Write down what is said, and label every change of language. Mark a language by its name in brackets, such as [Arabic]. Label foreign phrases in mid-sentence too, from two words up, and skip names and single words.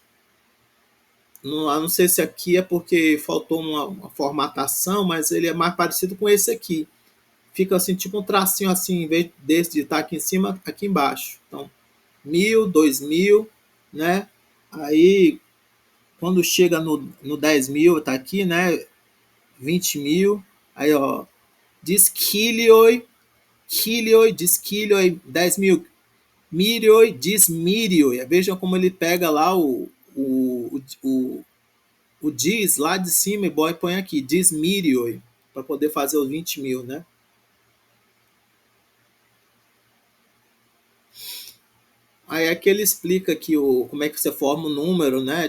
[Portuguese] Não sei se aqui é porque faltou uma formatação, mas ele é mais parecido com esse aqui. Fica assim, tipo um tracinho assim, em vez desse de estar aqui em cima, aqui embaixo. Então, 1000, 2000, né? Aí, quando chega no 10.000, tá aqui, né? 20.000. Aí, ó, [Greek] δισχίλιοι, δισχίλιοι, 10.000. μύριοι, δισμύριοι. [Portuguese] Vejam como ele pega lá o diz lá de cima e põe aqui, dismirioi, para poder fazer os 20.000, né? Aí aqui ele explica que como é que você forma o número, né?